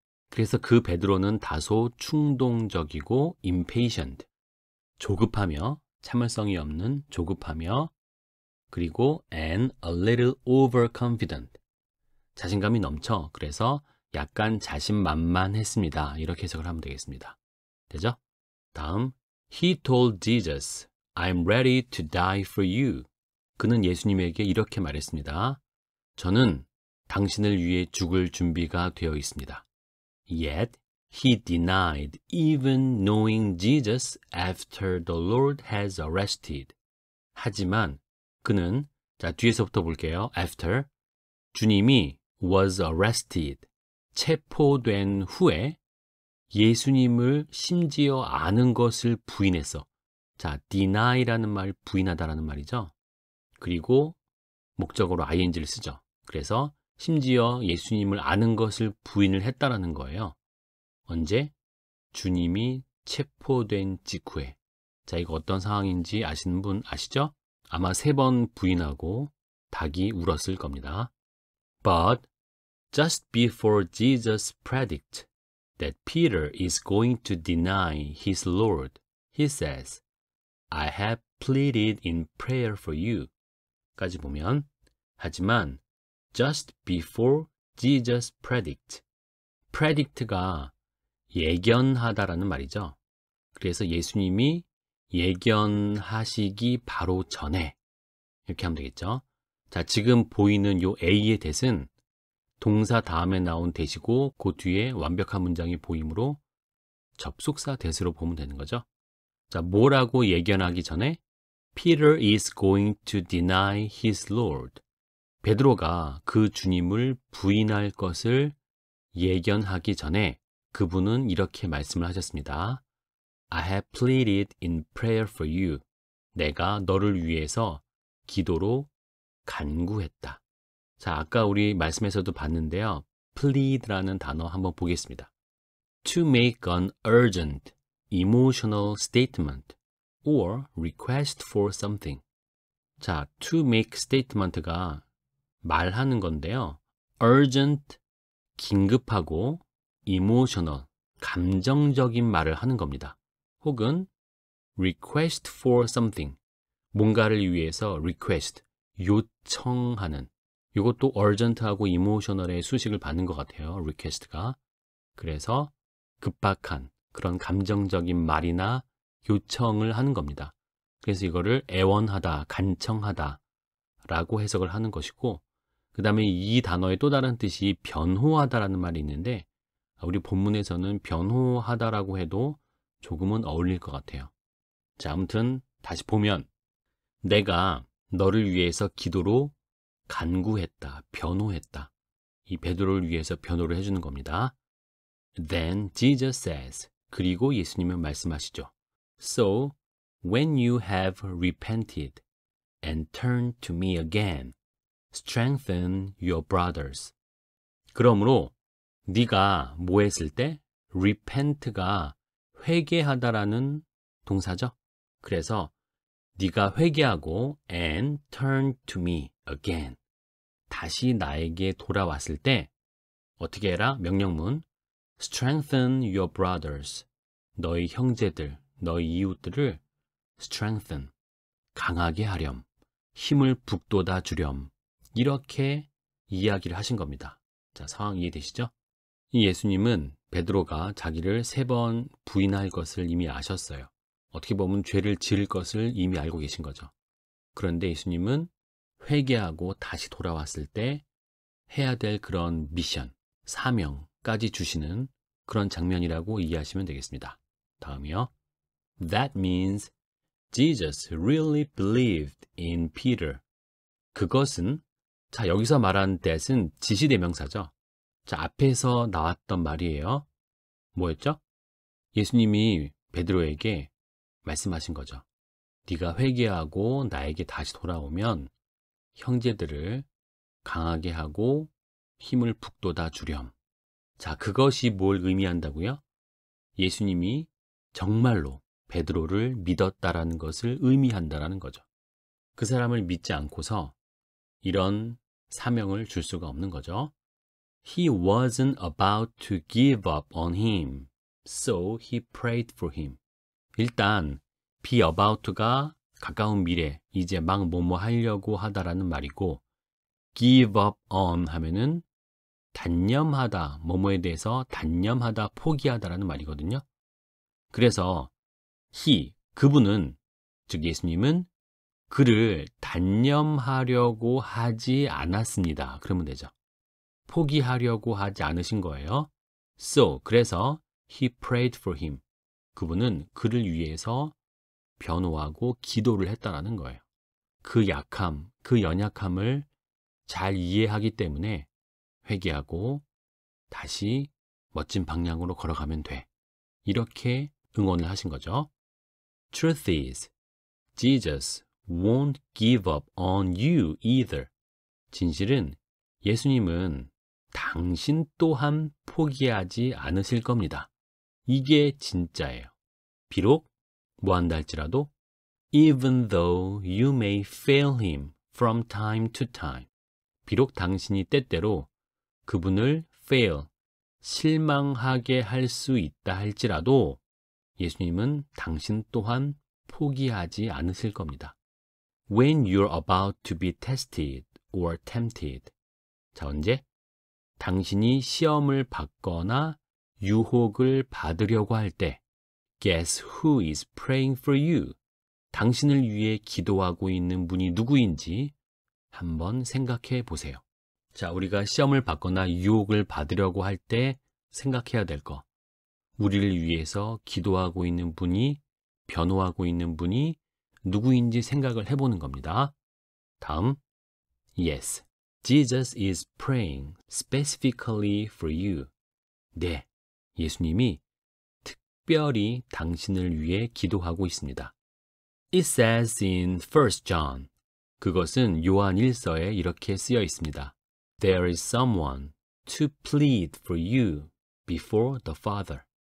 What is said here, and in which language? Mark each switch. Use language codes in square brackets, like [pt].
[ko] 그래서 그 베드로는 다소 충동적이고 [en] impatient, [ko] 조급하며, 참을성이 없는 조급하며, 그리고 [en] and a little overconfident. [ko] 자신감이 넘쳐. 그래서 약간 자신만만했습니다. 이렇게 해석을 하면 되겠습니다. 되죠? 다음, [en] He told Jesus, I'm ready to die for you. [ko] 그는 예수님에게 이렇게 말했습니다. 저는 당신을 위해 죽을 준비가 되어 있습니다. [en] Yet, he denied even knowing Jesus after the Lord has arrested. [ko] 하지만 그는, 자, 뒤에서부터 볼게요. [en] After, [ko] 주님이 [en] was arrested, [ko] 체포된 후에 예수님을 심지어 아는 것을 부인했어. 자, deny라는 말, 부인하다라는 말이죠. 그리고 목적어로 ing를 쓰죠. 그래서 심지어 예수님을 아는 것을 부인을 했다라는 거예요. 언제? 주님이 체포된 직후에. 자, 이거 어떤 상황인지 아시는 분 아시죠? 아마 3번 부인하고 닭이 울었을 겁니다. [en] But just before Jesus predict that Peter is going to deny his Lord, he says, I have pleaded in prayer for you. [ko] 까지 보면, 하지만 [en] just before Jesus predict. [ko] predict가 예견하다라는 말이죠. 그래서 예수님이 예견하시기 바로 전에 이렇게 하면 되겠죠. 자, 지금 보이는 요 A의 대은 동사 다음에 나온 대시고 그 뒤에 완벽한 문장이 보이므로 접속사 대수로 보면 되는 거죠. 자, 뭐라고 예견하기 전에? [en] Peter is going to deny his Lord. [ko] 베드로가 그 주님을 부인할 것을 예견하기 전에 그분은 이렇게 말씀을 하셨습니다. [en] I have pleaded in prayer for you. [ko] 내가 너를 위해서 기도로 간구했다. 자, 아까 우리 말씀에서도 봤는데요. plead라는 단어 한번 보겠습니다. [en] To make an urgent, emotional statement or request for something. [ko] 자, to make statement가 말하는 건데요. urgent, 긴급하고 emotional, 감정적인 말을 하는 겁니다. 혹은 [en] request for something, [ko] 뭔가를 위해서 request, 요청하는. 이것도 urgent하고 emotional의 수식을 받는 것 같아요. request가. 그래서 급박한 그런 감정적인 말이나 요청을 하는 겁니다. 그래서 이거를 애원하다, 간청하다 라고 해석을 하는 것이고, 그 다음에 이 단어의 또 다른 뜻이 변호하다라는 말이 있는데, 우리 본문에서는 변호하다라고 해도 조금은 어울릴 것 같아요. 자, 아무튼 다시 보면 내가 너를 위해서 기도로 간구했다, 변호했다. 이 베드로를 위해서 변호를 해주는 겁니다. [en] Then Jesus says, [ko] 그리고 예수님은 말씀하시죠. [en] So, when you have repented and turned to me again, strengthen your brothers. [ko] 그러므로 네가 뭐 했을 때? repent가 회개하다라는 동사죠. 그래서 네가 회개하고 [en] and turn to me again. [ko] 다시 나에게 돌아왔을 때 어떻게 해라? 명령문 [en] strengthen your brothers. [ko] 너희 형제들, 너희 이웃들을 strengthen, 강하게 하렴, 힘을 북돋아 주렴. 이렇게 이야기를 하신 겁니다. 자, 상황 이해되시죠? 이 예수님은 베드로가 자기를 3번 부인할 것을 이미 아셨어요. 어떻게 보면 죄를 지을 것을 이미 알고 계신 거죠. 그런데 예수님은 회개하고 다시 돌아왔을 때 해야 될 그런 미션, 사명까지 주시는 그런 장면이라고 이해하시면 되겠습니다. 다음이요. [en] That means Jesus really believed in Peter. [ko] 그것은, 자, 여기서 말한 that은 지시대명사죠. 자, 앞에서 나왔던 말이에요. 뭐였죠? 예수님이 베드로에게 말씀하신 거죠. 네가 회개하고 나에게 다시 돌아오면 형제들을 강하게 하고 힘을 북돋아 주렴. 자, 그것이 뭘 의미한다고요? 예수님이 정말로 베드로를 믿었다라는 것을 의미한다라는 거죠. 그 사람을 믿지 않고서 이런 사명을 줄 수가 없는 거죠. [en] He wasn't about to give up on him, so he prayed for him. [ko] 일단 be about to가 가까운 미래, 이제 막 뭐뭐 하려고 하다라는 말이고 give up on 하면은 단념하다, 뭐뭐에 대해서 단념하다, 포기하다라는 말이거든요. 그래서 그분은, 즉 예수님은 그를 단념하려고 하지 않았습니다. 그러면 되죠. 포기하려고 하지 않으신 거예요. [en] So, [ko] 그래서 [en] he prayed for him. [ko] 그분은 그를 위해서 변호하고 기도를 했다라는 거예요. 그 약함, 그 연약함을 잘 이해하기 때문에 회개하고 다시 멋진 방향으로 걸어가면 돼. 이렇게 응원을 하신 거죠. [en] Truth is, Jesus won't give up on you either. [ko] 진실은 예수님은 당신 또한 포기하지 않으실 겁니다. 이게 진짜예요. 비록 뭐한다 할지라도 [en] even though you may fail him from time to time. [ko] 비록 당신이 때때로 그분을 fail, 실망하게 할 수 있다 할지라도 예수님은 당신 또한 포기하지 않으실 겁니다. [en] When you're about to be tested or tempted. [ko] 자, 언제? 당신이 시험을 받거나 유혹을 받으려고 할 때 [en] Guess who is praying for you? [ko] 당신을 위해 기도하고 있는 분이 누구인지 한번 생각해 보세요. 자, 우리가 시험을 받거나 유혹을 받으려고 할 때 생각해야 될 거. 우리를 위해서 기도하고 있는 분이, 변호하고 있는 분이 누구인지 생각을 해보는 겁니다. 다음, [en] Yes, Jesus is praying specifically for you. [ko] 네, 예수님이 특별히 당신을 위해 기도하고 있습니다. [en] It says in 1 John. [ko] 그것은 요한 1서에 이렇게 쓰여 있습니다. [en] There is someone to plead for you before the Father.